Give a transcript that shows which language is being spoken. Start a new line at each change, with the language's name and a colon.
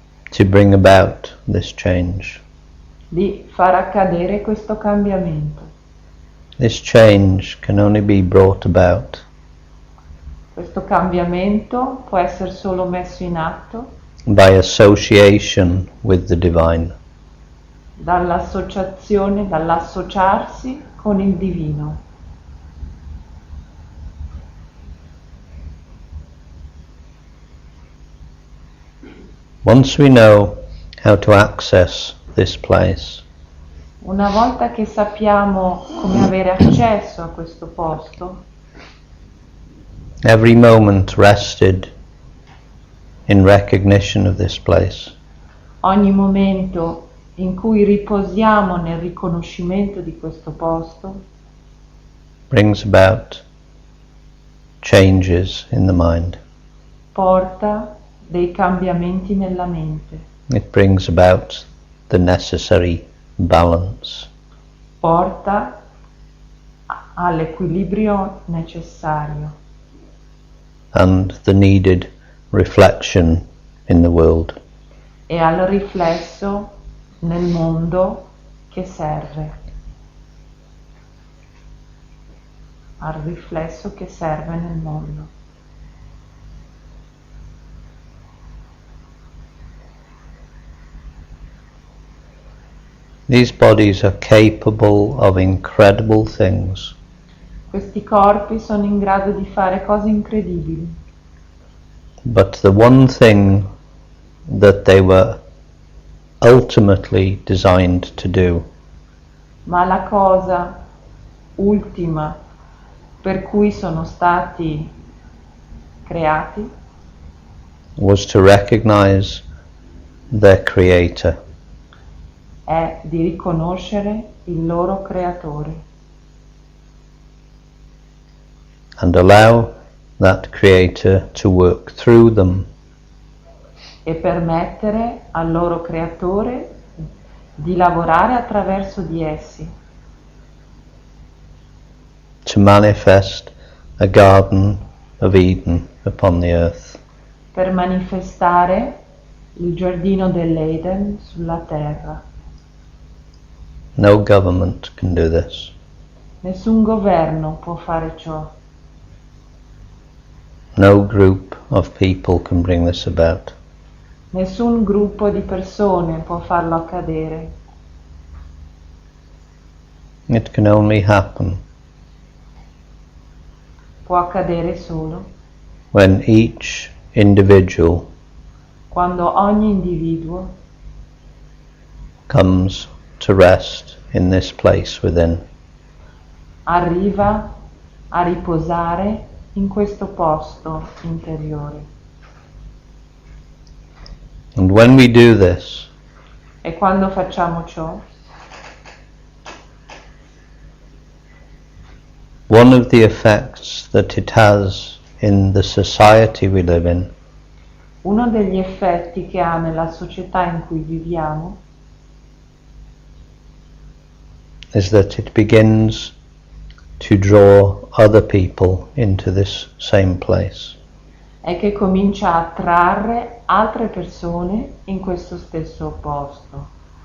English: to bring about this change.
Italian: di far accadere questo cambiamento.
English: This change can only be brought about
Italian: Questo cambiamento può essere solo messo in atto
English: by association with the divine.
Italian: dall'associarsi con il divino.
English: Once we know how to access this place,
Italian: Una volta che sappiamo come avere accesso a questo posto,
English: every moment rested in recognition of this place
Italian: ogni momento in cui riposiamo nel riconoscimento di questo posto
English: brings about changes in the mind.
Italian: porta dei cambiamenti nella mente,
English: It brings about the necessary balance.
Italian: porta all'equilibrio necessario
English: And the needed reflection in the world.
Italian: e al riflesso nel mondo che serve, al riflesso che serve nel mondo.
English: These bodies are capable of incredible things,
Italian: Questi corpi sono in grado di fare cose incredibili,
English: but the one thing that they were ultimately designed to do
Italian: ma la cosa ultima per cui sono stati creati
English: was to recognize their creator
Italian: è di riconoscere il loro creatore
English: and allow that creator to work through them
Italian: e permettere al loro creatore di lavorare attraverso di essi,
English: to manifest a garden of Eden upon the earth.
Italian: per manifestare il giardino dell'Eden sulla terra.
English: No government can do this.
Italian: Nessun governo può fare ciò,
English: No group of people can bring this about.
Italian: nessun gruppo di persone può farlo accadere.
English: It can only happen
Italian: Può accadere solo
English: when each individual
Italian: quando ogni individuo
English: comes to rest in this place within.
Italian: arriva a riposare in questo posto interiore.
English: And when we do this,
Italian: E quando facciamo ciò,
English: one of the effects that it has in the society we live in
Italian: uno degli effetti che ha nella società in cui viviamo
English: is that it begins to draw other people into this same place.
Italian: è che comincia a attrarre altre persone in questo stesso posto